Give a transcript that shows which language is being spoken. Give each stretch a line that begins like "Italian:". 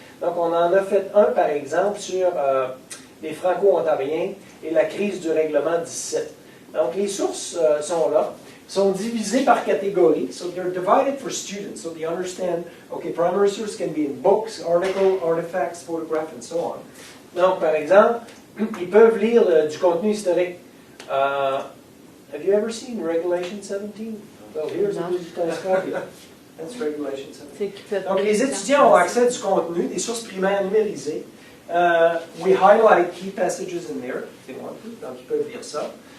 French: Donc on en a fait un, par exemple, sur les franco-ontariens et la crise du règlement 17. Donc les sources sont là. Sont divisés par catégorie,
English: so they're divided for students, so they understand, okay, primary source can be in books, article, artifacts, photograph, and so on.
French: Donc, par exemple, ils peuvent lire du contenu historique.
English: Have you ever seen Regulation 17? Well, here's a digitized copy. That's Regulation 17.
French: Donc, les étudiants ont accès à du contenu, des sources primaires numérisées.
English: We highlight key passages in there, if they want to,
French: donc ils peuvent lire ça.